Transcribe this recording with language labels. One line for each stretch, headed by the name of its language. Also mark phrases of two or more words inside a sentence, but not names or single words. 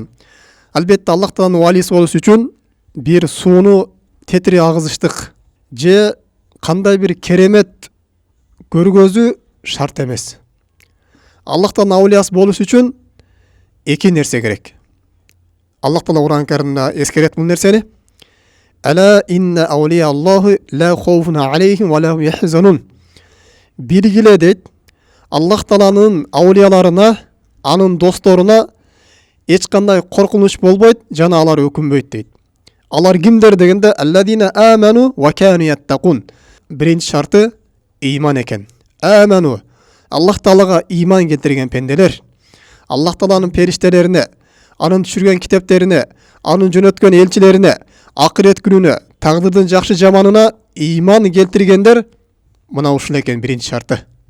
Kyrgyz: Албетте Аллах Тааланын валиси болуш үчүн бир сууну тетири агызыштык же кандай бир керемет көргөзүү шарт эмес. Аллах Тааланын аулиясы болуш үчүн эки нерсе керек. Аллах Таала Кур'ан-ы Каримде эскерет бул нерсени.
Arabic: ألا إن أولياء الله لا خوف عليهم ولا هم يحزنون.
Kyrgyz: Билгиле дейт, Аллах Тааланын аулияларына, анын досторуна эч кандай коркунуч болбойт, жана алар өкүнбөйт дейт. Алар кимдер дегенде
Arabic: الذين آمنوا وكانوا يتقون.
Kyrgyz: Биринчи шарты ыйман экен. Аману, Аллах Таалага ыйман келтирген пенделер, Аллах Тааланын периштелерине, анын түшүргөн китептерине, анын жөнөткөн элчилерине, акырет күнүнө, тагдырдын жакшы жаманына ыйман келтиргендер, мына ушул экен биринчи шарты.